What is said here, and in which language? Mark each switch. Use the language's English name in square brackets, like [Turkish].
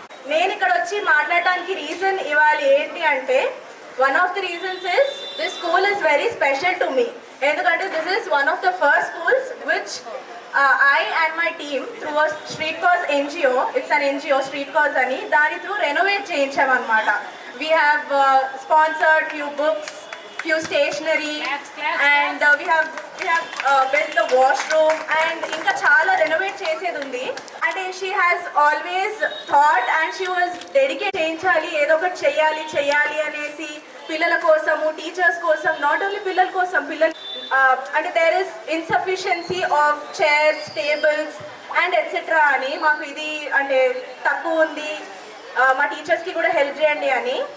[Telugu] నేను ఇక్కడ వచ్చి మాట్లాడడానికి రీజన్ ఇవాళ ఏంటి అంటే, [English] One of the reasons is this school is very special to me. ఎందుకంటే this is one of the first schools which I and my team through a Street Cause NGO, it's an NGO Street Cause అని, [Telugu] దాని through renovate చేయించామన్నమాట. [English] We have sponsored few books, few stationery, and we have built the washroom, and [Telugu] ఇంకా చాలా renovate చేసేది ఉంది. అంటే [English] she has always thought and she was dedicated [Telugu] చేయించాలి, ఏదో ఒకటి చెయ్యాలి అనేసి పిల్లల కోసము, టీచర్స్ కోసం, [English] not only [Telugu] పిల్లల కోసం, పిల్లలు అంటే [English] there is insufficiency of chairs, tables and etcetera [Telugu] అని, మాకు ఇది అంటే తక్కువ ఉంది, మా టీచర్స్కి కూడా హెల్ప్ చేయండి అని.